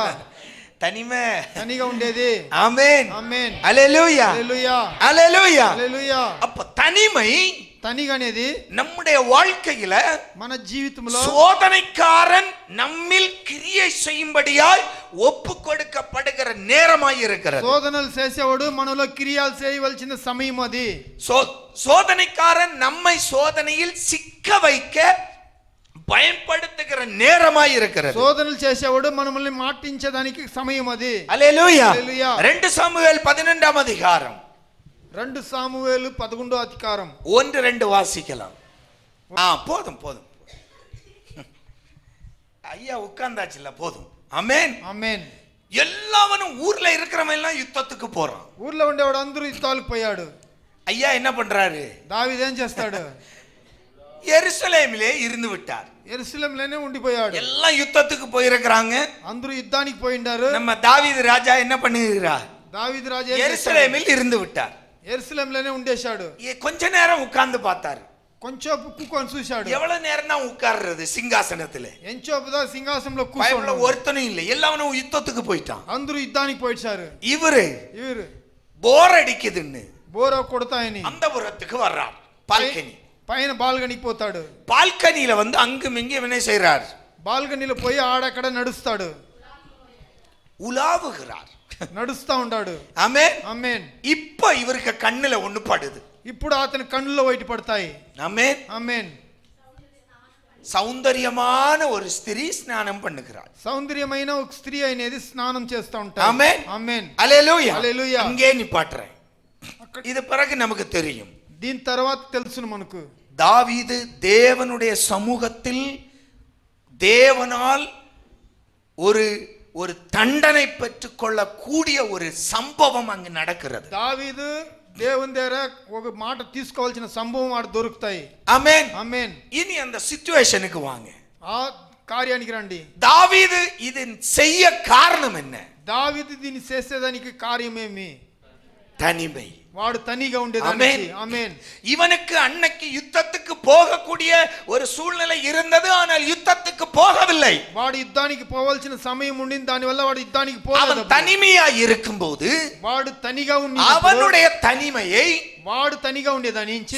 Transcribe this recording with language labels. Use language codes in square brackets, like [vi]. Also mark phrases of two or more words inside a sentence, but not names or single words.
[ta] தனிமை [te] తనిగా ఉండేది. [ta] ஆமென் [te] ఆమేన్. [ta] அல்லேலூயா. [te] హల్లెలూయా. [ta] அல்லேலூயா. [te] హల్లెలూయా. [ta] அப்ப தனிமை [te] తనిగా అనేది [ta] நம்முடைய வாழ்க்கையில [te] మన జీవితంలో [ta] சோதனைக்காரன் நம்மில் கிரியை செய்யும்படியாய் ஒப்பு கொடுக்கப்படுகிற நேரமாய் இருக்கிறது. [te] శోధనలు చేసేవాడు మనలో క్రియాలు చేయవలసిన సమయం అది. [ta] சோதனைக்காரன் நம்மை சோதனையில் சிக்க வைக்க பயன்படுத்துகிற நேரமாய் இருக்கிறது. [te] శోధనలు చేసేవాడు మనల్ని మాటించడానికి సమయం అది. [ta] அல்லேலூயா. [te] హల్లెలూయా. [ta] 2 சாமுவேல் 12ஆம் அதிகாரம் [te] 2 సామువేలు 11వ అధికారం [ta] 1-2 வாசிக்கலாம். [te] போதும் போதும் ஐயா உட்கார்ந்தாச்சுல, போதும். [ta] ஆமென் [te] ఆమేన్. [ta] எல்லாவனும் ஊர்ல இருக்கிறவன் எல்லாம் யுத்தத்துக்கு போறான். [te] ఊర్లో ఉండేవాడు అందరూ యుద్ధాలకు పోయాడు. [ta] ஐயா என்ன பண்றாரு? [te] దావీదు ఏం చేస్తాడు? [ta] எருசலேமிலே இருந்து விட்டார். [te] యెరూషలేములోనే ఉండిపోయాడు. [ta] எல்லாம் யுத்தத்துக்கு போயிருக்கிறாங்க. [te] అందరూ యుద్ధానికి పోయిండారు. [ta] நம்ம தாவீது ராஜா என்ன பண்ணுகிறார்? [te] దావీదు రాజు [ta] எருசலேமில் இருந்து விட்டார். [te] యెరూషలేములోనే ఉండేశాడు. [ta] கொஞ்ச நேரம் உட்கார்ந்து பார்த்தாரு. [te] కొంచెం కూకొని చూశాడు. [ta] எவ்வளவு நேரம் தான் உட்கார்றது சிங்காசனத்துல? [te] ఎంచోపుదా సింహాసనంలో [ta] பைபிள்ல [te] కూర్చోండి. [ta] ஒருத்தனும் இல்லை, எல்லாவனும் யுத்தத்துக்கு போயிட்டான். [te] అందరూ యుద్ధానికి పోయిచారు. [ta] இவரு [te] ఇవరు [ta] போர் அடிக்குதுன்னு [te] బోర కొడతాయని [ta] அந்த புறத்துக்கு வர்றார். பால்கனி [te] పైన బాల్కనీకి పోతాడు. [ta] பால்கனியில வந்து அங்கும் இங்கும் என்ன செய்றார்? [te] బాల్కనీలో పోయి ఆడక్కడ నడుస్తాడు. [ta] உலாவுகிறார், [te] నడుస్తా ఉంటాడు. [ta] ஆமென் [te] ఆమేన్. [ta] இப்ப இவருக்கு கண்ணுல ஒண்ணு படுது. [te] ఇప్పుడు అతని కన్నులో వైట్ పడతాయి. [ta] ஆமென் [te] ఆమేన్. [ta] சௌந்தரியமான ஒரு ஸ்திரீ ஸ்நானம் பண்ணுகிறாள். [te] సౌందర్యమైన ఒక స్త్రీ అనేది స్నానం చేస్తూ ఉంటారు. [ta] ஆமென் [te] ఆమేన్. [ta] அல்லேலூயா. [te] హల్లెలూయా. [ta] அங்கே நிப்பாட்டுறேன். இது பிறகு நமக்கு தெரியும். [te] దీని తర్వాత తెలుసును మనకు. [ta] தாவீது தேவனுடைய சமூகத்தில் தேவனால் ஒரு ஒரு தண்டனை பெற்றுக்கொள்ள கூடிய ஒரு சம்பவம் அங்கு நடக்கிறது. [te] దావీదు దేవుని దగ్గర ఒక మాట తీసుకోవాల్సిన సంభవం ఆడ దొరుకుతాయి. [ta] ஆமென். [te] ఆమేన్. [ta] இனி அந்த சிச்சுவேஷனுக்கு வாங்க. [te] ఆ కార్యానికి రండి. [ta] தாவீது இது செய்ய காரணம் என்ன? [te] దావీదు దీన్ని చేసేదానికి కార్యమేమి? [ta] தனிமை. [te] వాడు తనిగా ఉండేదానికి. ఆమేన్. [ta] இவனுக்கு அன்னைக்கு யுத்தத்துக்கு போகக்கூடிய ஒரு சூழ்நிலை இருந்தது, ஆனால் யுத்தத்துக்கு போகவில்லை. [te] వాడు యుద్ధానికి పోవాల్సిన సమయం ఉండింది, దానివల్ల వాడు యుద్ధానికి పోలేదు. [ta] அவன் தனிமையாய் இருக்கும்போது [te] వాడు తనిగా [ta] அவனுடைய தனிமையை [te] వాడు తనిగా ఉండేదాని నుంచి